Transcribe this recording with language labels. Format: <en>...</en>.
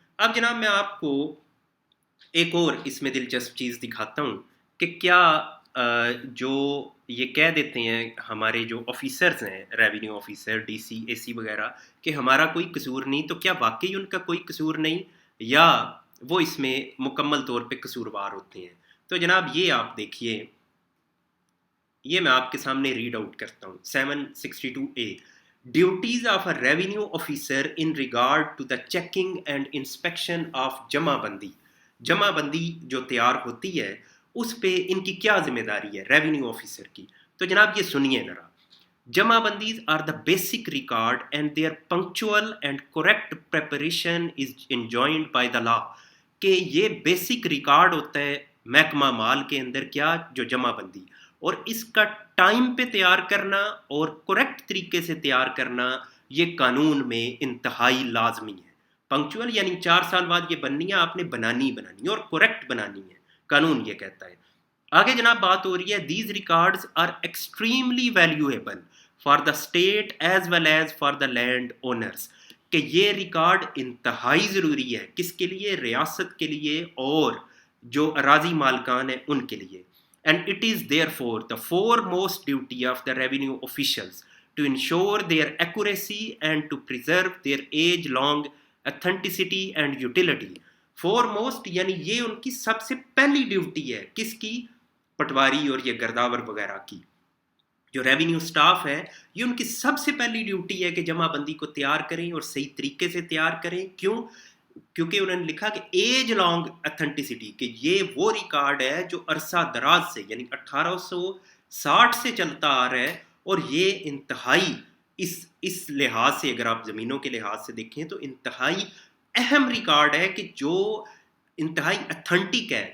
<ur>اب جناب میں آپ کو ایک اور اس میں دلچسپ چیز دکھاتا ہوں کہ کیا جو یہ کہہ دیتے ہیں ہمارے جو آفیسرز ہیں، ریونیو آفیسر، ڈی سی، اے سی وغیرہ، کہ ہمارا کوئی قصور نہیں، تو کیا واقعی ان کا کوئی قصور نہیں یا وہ اس میں مکمل طور پہ قصوروار ہوتے ہیں؟ تو جناب یہ آپ دیکھیے، یہ میں آپ کے سامنے ریڈ آؤٹ کرتا ہوں 762A.</ur> <en>Duties of a revenue officer in regard to the checking and inspection of جمع بندی.</en> <ur>جمع بندی جو تیار ہوتی ہے اس پہ ان کی کیا ذمہ داری ہے ریونیو آفیسر کی؟ تو جناب یہ سنیے ذرا.</ur> <en>جمع بندیز are the basic record and their punctual and correct preparation is enjoined by the law.</en> <ur>کہ یہ بیسک ریکارڈ ہوتا ہے محکمہ مال کے اندر کیا، جو جمع بندی، اور اس کا ٹائم پہ تیار کرنا اور کریکٹ طریقے سے تیار کرنا یہ قانون میں انتہائی لازمی ہے. پنکچوئل یعنی 4 سال بعد یہ بننی ہے، آپ نے بنانی اور کریکٹ بنانی ہے، قانون یہ کہتا ہے. آگے جناب بات ہو رہی ہے</ur> <en>These records are extremely valuable for the state as well as for the landowners.</en> <ur>کہ یہ ریکارڈ انتہائی ضروری ہے کس کے لیے؟ ریاست کے لیے اور جو اراضی مالکان ہیں ان کے لیے.</ur> <en>And it is therefore the foremost duty of the revenue officials to ensure their accuracy and to preserve their age-long authenticity and utility.</en> <ur>Foremost یعنی یہ ان کی سب سے پہلی ڈیوٹی ہے، کس کی؟ پٹواری اور یہ گرداور وغیرہ کی. جو ریونیو سٹاف ہے یہ ان کی سب سے پہلی ڈیوٹی ہے کہ جمع بندی کو تیار کریں اور صحیح طریقے سے تیار کریں. کیوں؟ کیونکہ انہوں نے لکھا کہ</ur> <en>age long authenticity,</en> <ur>کہ یہ وہ ریکارڈ ہے جو عرصہ دراز سے یعنی 1860 سے چلتا آ رہا ہے، اور یہ انتہائی اس لحاظ سے اگر آپ زمینوں کے لحاظ سے دیکھیں تو انتہائی اہم ریکارڈ ہے کہ جو انتہائی اتھینٹک ہے.</ur>